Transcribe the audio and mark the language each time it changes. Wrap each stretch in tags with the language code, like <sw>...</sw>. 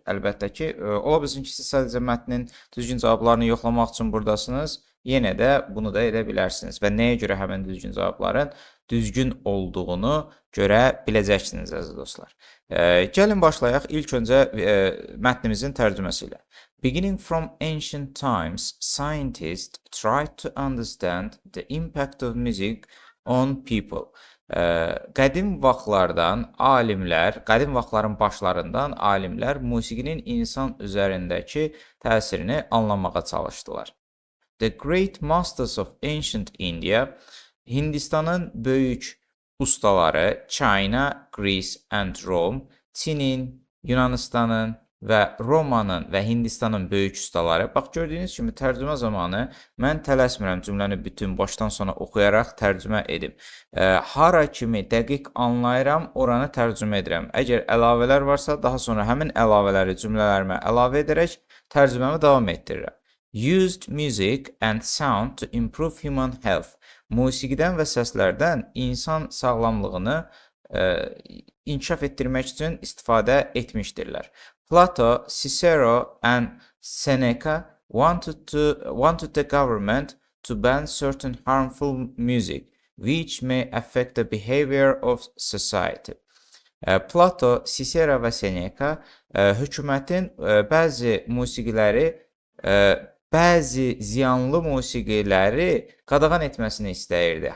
<az>Əlbəttə ki, ola bilsin ki, siz sadəcə mətnin düzgün cavablarını yoxlamaq üçün buradasınız. Yenə də bunu da edə bilərsiniz və nəyə görə həmin düzgün cavabların düzgün olduğunu görə biləcəksiniz əziz dostlar. Gəlin başlayaq ilk öncə mətnimizin tərcüməsi ilə.</az> <en>Beginning from ancient times, scientists tried to understand the impact of music on people.</en> <az>Qədim vaxtlardan alimlər, qədim vaxtların başlarından alimlər musiqinin insan üzərindəki təsirini anlamağa çalışdılar.</az> <en>The great masters of ancient India,</en> <az>Hindistanın böyük ustaları</az> <en>China, Greece and Rome,</en> <az>Çinin, Yunanistanın və Romanın və Hindistanın böyük ustaları. Bax, gördüyünüz kimi tərcümə zamanı mən tələsmirəm cümləni bütün başdan sona oxuyaraq tərcümə edim. Hara kimi dəqiq anlayıram, oranı tərcümə edirəm. Əgər əlavələr varsa, daha sonra həmin əlavələri cümlələrimə əlavə edərək tərcüməmi davam etdirirəm.</az> <en>Used music and sound to improve human health.</en> <az>Musiqidən və səslərdən insan sağlamlığını inkişaf etdirmək üçün istifadə etmişdirlər.</az> <en>Plato, Cicero and Seneca wanted the government to ban certain harmful music, which may affect the behavior of society.</en> <az>Plato, Cicero və Seneca hökumətin bəzi musiqiləri bəzi ziyanlı musiqiləri qadağan etməsini istəyirdi.</az>